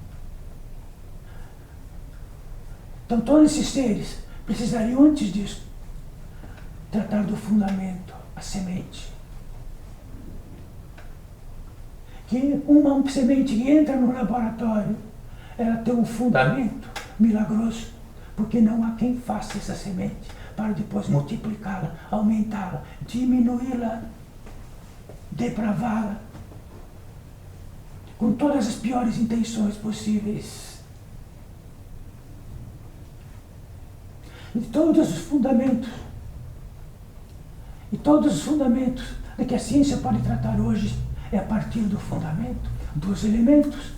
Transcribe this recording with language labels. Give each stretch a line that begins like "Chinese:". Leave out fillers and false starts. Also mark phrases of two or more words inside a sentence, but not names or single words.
Portuguese: Então, todos esses seres precisariam, antes disso, tratar do fundamento, a semente. Que uma semente que entra no laboratório, ela tem um fundamento milagroso, porque não há quem faça essa semente para depois multiplicá-la, aumentá-la, diminuí-la, depravá-la, com todas as piores intenções possíveis. E todos os fundamentos de que a ciência pode tratar hoje é a partir do fundamento, dos elementos.